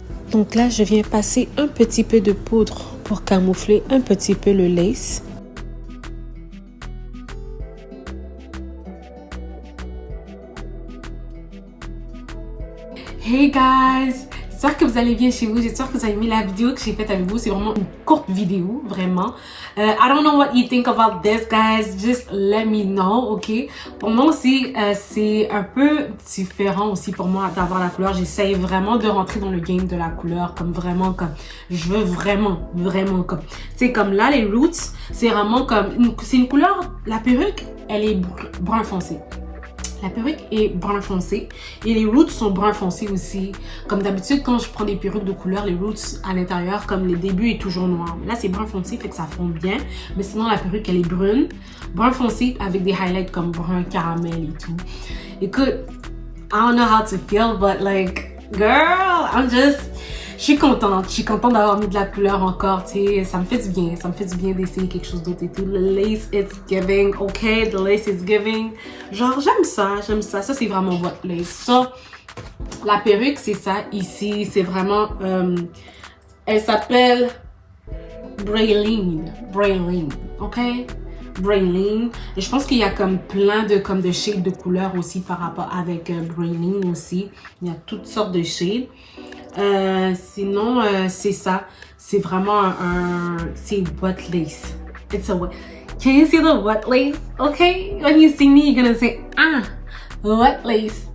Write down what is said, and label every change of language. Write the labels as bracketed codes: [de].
[fr] Donc là, je viens passer un petit peu de poudre pour camoufler un petit peu le lace. [en] Hey guys! [fr] J'espère que vous allez bien chez vous. J'espère que vous avez aimé la vidéo que j'ai faite avec vous. C'est vraiment une courte vidéo, vraiment. [en] I don't know what you think about this, guys. Just let me know, ok? [fr] Pour moi aussi, c'est un peu différent aussi pour moi d'avoir la couleur. J'essaye vraiment de rentrer dans le game de la couleur, comme vraiment, comme je veux vraiment comme. C'est comme là, les roots, c'est vraiment comme, c'est une couleur, la perruque, elle est brun foncé. La perruque est brun foncé et les roots sont brun foncé aussi. Comme d'habitude, quand je prends des perruques de couleur, les roots à l'intérieur, comme les débuts est toujours noir. Là, c'est brun foncé, fait que ça fond bien. Mais sinon, la perruque, elle est brune. Brun foncé avec des highlights comme brun caramel et tout. Écoute, [en] I don't know how to feel, but like, girl, [fr] je suis contente d'avoir mis de la couleur encore, tu sais, ça me fait du bien d'essayer quelque chose d'autre et tout. [en] Le lace, it's giving, ok, the lace is giving. [fr] Genre, j'aime ça, ça c'est vraiment votre lace. Ça, la perruque, c'est ça, ici, c'est vraiment, elle s'appelle Braylene, ok? Braylene. Et je pense qu'il y a comme plein de shades de couleurs aussi par rapport avec Braylene aussi. Il y a toutes sortes de shades. Sinon, c'est ça. C'est vraiment c'est wet lace. [en] It's a wet. Can you see the wet lace? Okay? When you see me, you're gonna say, wet lace.